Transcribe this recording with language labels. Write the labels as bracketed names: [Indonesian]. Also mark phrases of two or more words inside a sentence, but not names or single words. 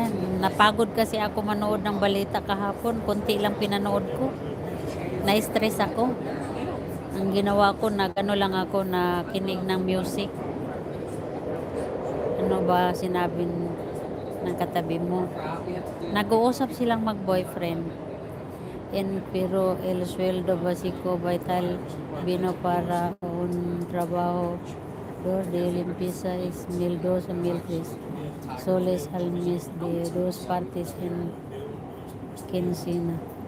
[Filipino] Napagod kasi ako manood ng balita kahapon. Kunti lang pinanood ko. Na-stress ako. Ang ginawa ko, nag-ano lang ako, na kinig ng music. Ano ba sinabi ng katabi mo? Nag-uusap silang mag-boyfriend. [Spanish] Pero el sueldo básico vital vino para un trabajo de limpieza es 1,200 a 1,300 soles al mes de dos partes en quincena.